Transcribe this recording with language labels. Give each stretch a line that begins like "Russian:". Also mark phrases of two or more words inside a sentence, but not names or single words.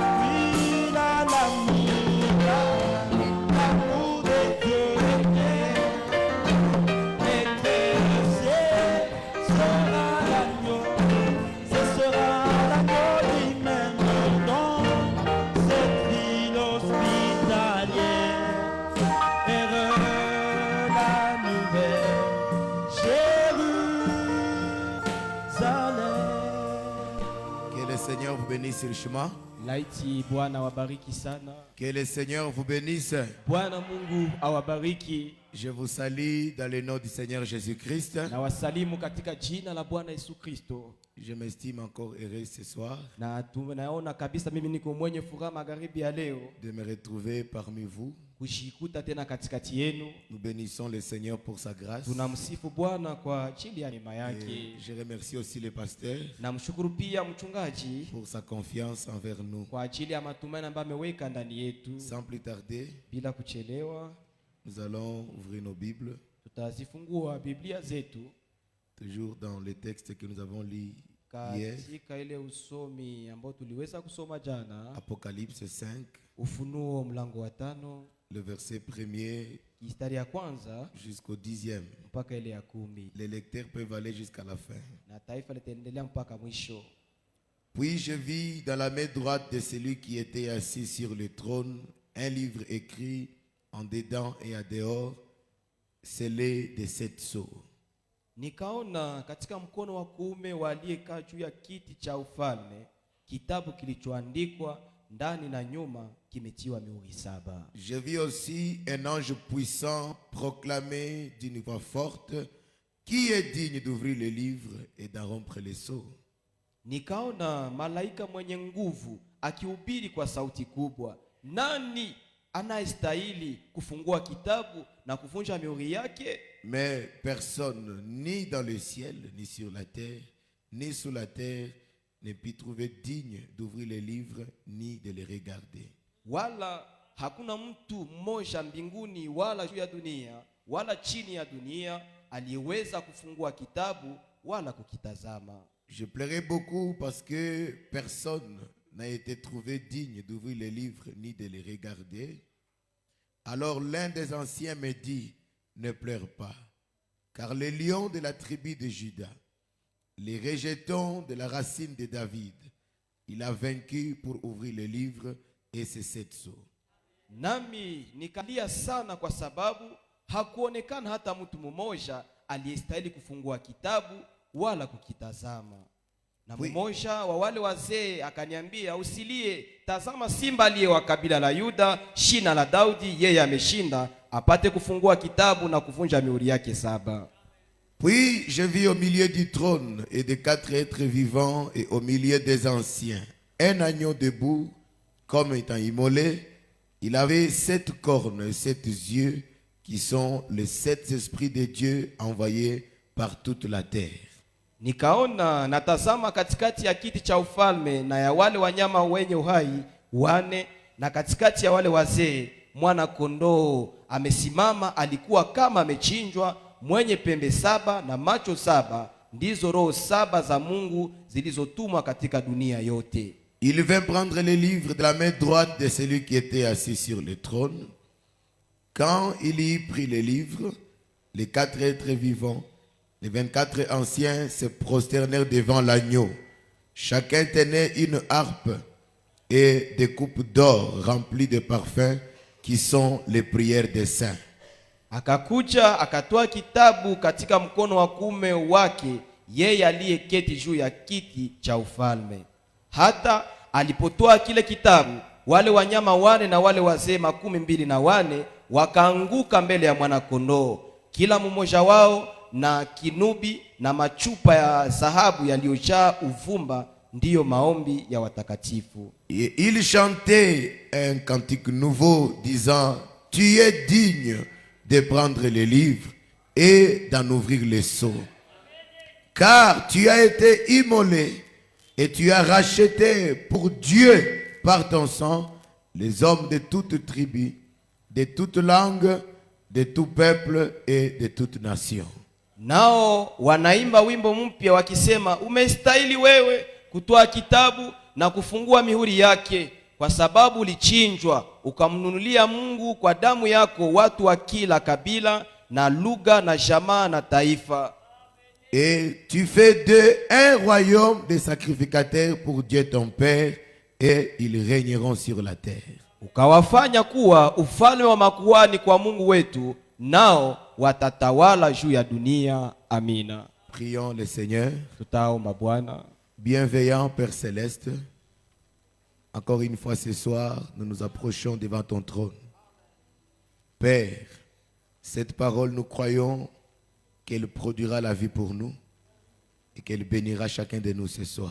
French: Oui, là, l'amour de Dieu éclaire, ce sera l'agneau lui-même dans cette ville hospitalière. La nouvelle Jérusalem. Que le Seigneur vous bénisse sur le chemin.
Swahili: Laiti Bwana wabariki sana.
French: Que le Seigneur vous bénisse.
Swahili: Bwana Mungu awabariki.
French: Je vous salue dans le nom du Seigneur Jésus-Christ.
Swahili: Na wasalimu katika jina la Bwana Yesu Kristo.
French: Je m'estime encore heureux ce soir
Swahili: Na tunaona kabisa mimi niko mwenye furaha magharibi ya leo
French: de me retrouver parmi vous.
Swahili: kushikuta tena katikati yenu.
French: Nous bénissons le Seigneur pour sa grâce.
Swahili: Tunamsifu Bwana kwa ajili ya neema yake.
French: Et je remercie aussi le pasteur
Swahili: Namshukuru pia mchungaji
French: pour sa confiance envers nous.
Swahili: kwa ajili ya matumaini ambayo ameweka ndani yetu.
French: Sans plus tarder,
Swahili: Bila kuchelewa,
French: nous allons ouvrir nos Bibles,
Swahili: tutazifungua Biblia zetu
French: toujours dans les textes que nous avons lus hier.
Swahili: katika ile usomi ambao tuliweza kusoma jana,
French: Apocalypse 5,
Swahili: Ufunuo mlango wa 5
French: le verset 1er
Swahili: mstari ya kwanza
French: jusqu'au 10e.
Swahili: mpaka ile ya 10,
French: Les lecteurs peuvent aller jusqu'à la fin.
Swahili: na taifa litaendelea mpaka mwisho.
French: Puis je vis dans la main droite de celui qui était assis sur le trône un livre écrit en dedans et à dehors, scellé de 7 sceaux.
Swahili: Nikaona katika mkono wa kuume wa aliyekaa juu ya kiti cha ufalme kitabu kilichoandikwa ndani na nyuma, kimetiwa mihuri 7.
French: Je vis aussi un ange puissant proclamer d'une voix forte, qui est digne d'ouvrir le livre et d'en rompre les sceaux.
Swahili: Nikaona malaika mwenye nguvu akihubiri kwa sauti kubwa, nani anayestahili kufungua kitabu na kuvunja mihuri yake?
French: Mais personne, ni dans le ciel, ni sur la terre, ni sous la terre, ne peut trouver digne d'ouvrir les livres, ni de les regarder.
Swahili: Wala hakuna mtu mmoja mbinguni wala juu ya dunia wala chini ya dunia aliyeweza kufungua kitabu wala kukitazama.
French: Je pleurais beaucoup parce que personne n'a été trouvé digne d'ouvrir les livres ni de les regarder. Alors l'un des anciens me dit, ne pleure pas, car le lion de la tribu de Juda, les rejetons de la racine de David, il a vaincu pour ouvrir les livres et ses 7 sceaux.
Swahili: Nami nikalia sana kwa sababu hakuonekana hata mtu mmoja aliyestahili kufungua kitabu wala kukitazama. Na mmoja wa wale wazee akaniambia, usilie, tazama simba aliye wa kabila la Yuda, shina la Daudi, yeye ameshinda apate kufungua kitabu na kuvunja mihuri yake 7.
French: Puis je vis au milieu du trône et des 4 êtres vivants et au milieu des anciens un agneau debout comme étant immolé. Il avait 7 cornes et 7 yeux qui sont les 7 esprits de Dieu envoyés par toute la terre.
Swahili: Nikaona natazama katikati ya kiti cha ufalme na ya wale wanyama wenye uhai 4, na katikati ya wale wazee mwana kondoo amesimama, alikuwa kama amechinjwa, mwenye pembe 7 na macho 7, ndizo roho 7 za Mungu zilizotumwa katika dunia yote.
French: Il vint prendre les livres de la main droite de celui qui était assis sur le trône. Quand il y prit les livres, les 4 êtres vivants, les 24 anciens se prosternèrent devant l'agneau. Chacun tenait une harpe et des coupes d'or remplies de parfums qui sont les prières des saints.
Swahili: Akakuja akatoa kitabu katika mkono wa kuume wake yeye aliyeketi juu ya kiti cha ufalme. Hata alipotoa kile kitabu, wale wanyama wane na wale wazee 24 wakaanguka mbele ya mwana-kondoo, kila mmoja wao na kinubi na machupa ya dhahabu yaliyojaa uvumba, ndiyo maombi ya watakatifu.
French: Et il chantait un cantique nouveau disant: Tu es digne de prendre les livres et d'en ouvrir les sceaux. Car tu as été immolé et tu as racheté pour Dieu par ton sang les hommes de toute tribu, de toute langue, de tout peuple et de toute nation.
Swahili: Nao wanaimba wimbo mpya wakisema, umestahili wewe kutoa kitabu na kufungua mihuri yake, kwa sababu ulichinjwa ukamnunulia Mungu kwa damu yako watu wa kila kabila na lugha na jamaa na taifa.
French: Et tu fais d'eux un royaume de sacrificateurs pour Dieu ton Père, et ils régneront sur la terre.
Swahili: Ukawafanya kuwa ufalme wa makuhani kwa Mungu wetu, nao watatawala juu ya dunia. Amina.
French: Prions le Seigneur.
Swahili: Tutaomba Bwana.
French: Bienveillant Père Céleste, encore une fois ce soir, nous nous approchons devant ton trône. Père, cette parole, nous croyons qu'elle produira la vie pour nous et qu'elle bénira chacun de nous ce soir.